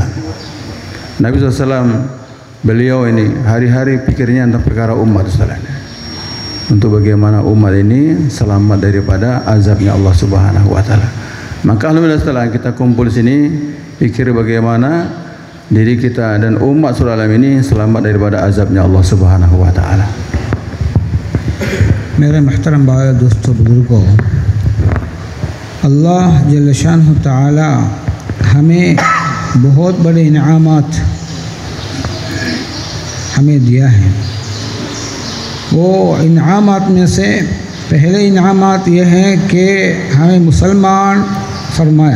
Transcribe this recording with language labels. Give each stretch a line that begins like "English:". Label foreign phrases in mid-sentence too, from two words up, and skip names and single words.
Indonesian: Nabi SAW beliau ini hari-hari pikirnya tentang perkara umat setelah ini, untuk bagaimana umat ini selamat daripada azabnya Allah
Arabic: سبحانه وتعالى.
Indonesian: Maka alhamdulillah setelah kita kumpul sini pikir bagaimana diri kita dan umat seluruh alam ini selamat daripada azabnya Allah
Arabic: سبحانه وتعالى.
Hindi: मेरे महतरम भाई दोस्तों बुजुर्गों, अल्लाह
Arabic: جل شانه تعالى
Hindi: हमें बहुत बड़े इनामात हमें दिया है। वो इनामात में से पहले इनामात ये हैं कि हमें मुसलमान फरमाया।